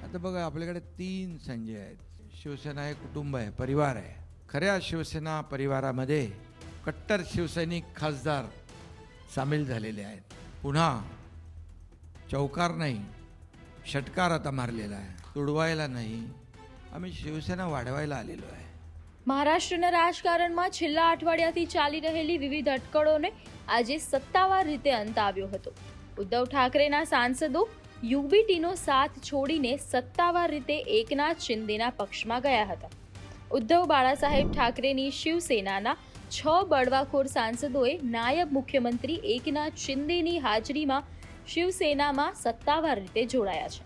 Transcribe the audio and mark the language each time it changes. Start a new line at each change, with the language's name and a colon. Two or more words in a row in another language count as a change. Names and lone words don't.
Marathi: आता बघा आपल्याकडे 3 संजय आहेत. शिवसेना हे कुटुंब आहे, परिवार आहे. खऱ्या शिवसेना परिवारामध्ये कट्टर शिवसैनिक खासदार सामील झालेले आहेत. पुन्हा चौकार नाही, षटकार आता मारलेला आहे. तुडवायला नाही, आम्ही शिवसेना वाढवायला आलेलो आहे.
Gujarati: મહારાષ્ટ્રના રાજકારણમાં છેલ્લા અઠવાડિયાથી ચાલી રહેલી વિવિધ અટકળોને આજે સત્તાવાર રીતે અંત આવ્યો હતો. ઉદ્ધવ ઠાકરેના સાંસદો યુબીટીનો સાથ છોડીને સત્તાવાર રીતે એકનાથ શિંદેના પક્ષમાં ગયા હતા. ઉદ્ધવ બાળાસાહેબ ઠાકરેની શિવસેનાના 6 બળવાખોર સાંસદોએ નાયબ મુખ્યમંત્રી એકનાથ શિંદેની હાજરીમાં શિવસેનામાં સત્તાવાર રીતે જોડાયા છે.